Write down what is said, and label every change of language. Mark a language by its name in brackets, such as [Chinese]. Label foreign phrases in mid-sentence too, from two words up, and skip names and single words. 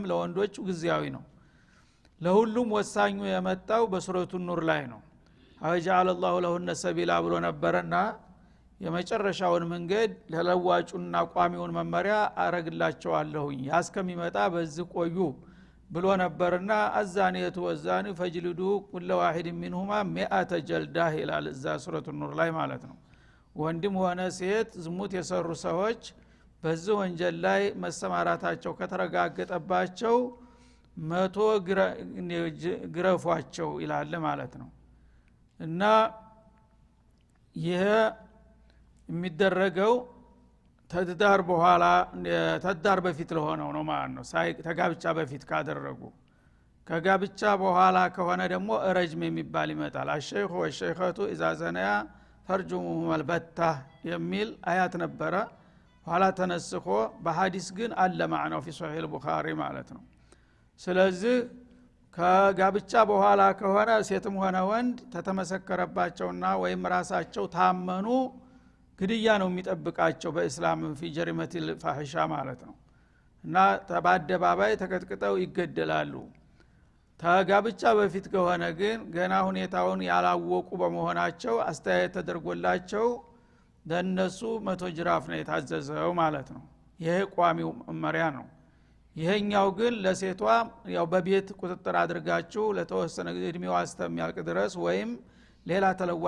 [Amharic] ለወንዶቹ ግዚያዊ ነው ለሁሉም ወሳኙ የመጣው በሱረቱ ኑር ላይ ነው [Arabic] جعل الله لهن سبيلا [Amharic] ብሎ ነበርና የመጨረሻውን መንገድ ለለዋጩና ቋሚውን መመሪያ አረግላቸዋለሁኝ ያስከሚመጣ በዚህ ቆዩ ብሎ ነበርና [Arabic] الزانية والزاني فاجلدوا كل واحد منهما 100 جلدة [Amharic] ይላል እዛ ሱረቱ ኑር ላይ ማለት ነው ወንድም ሆነ ሴት ዝሙት የሰሩ ሰዎች በዚህ ወንጀል ላይ መሰማራታቸው ከተረጋገጠባቸው 100 ግረፏቸው ይላል ማለት ነው እና ይሄ የሚደረገው ተዳር በኋላ ተዳር በፊት ለሆነው ነው ማለት ነው ተጋብቻ በፊት ካደረጉ ከጋብቻ በኋላ ከሆነ ደግሞ ረጅም የሚባል ይመጣል [Arabic] الشيخ والشيخة إذا زنيا فارجموهما البتة [Amharic] የሚል አያት ነበረ ኋላ ተነስኮ በሐዲስ ግን አለ ማዕናው [Arabic] في صحيح البخاري [Amharic] ማለት ነው ስለዚህ ከጋብቻ በኋላ ከሆነ ሴትም ሆነ ወንድ ተተመሰከረባቸውና ወይም ራሳቸው ታመኑ ግድያ ነው የሚጠብቃቸው በእስላም [Arabic] في جريمة الفاحشة [Amharic] ማለት ነው እና ተባደባባይ ተቀጥቅጠው ይገደላሉ ተጋብቻ በፊት ከሆነ ግን ገና ሁኔታውን ያላወቁ በመሆናቸው አስተያየት ተደርጎላቸው ለነሱ 100 ጅራፍ ነው የታዘዘው ማለት ነው ይሄ ቋሚው መመሪያ ነው ይሄኛው ግን ለሴቷ ያው በቤት ቁጥጥር አድርጋችሁ ለተወሰነ ጊዜ እድሜዋ እስከሚያልቅ ድረስ ወይም ሌላ ተለዋጭ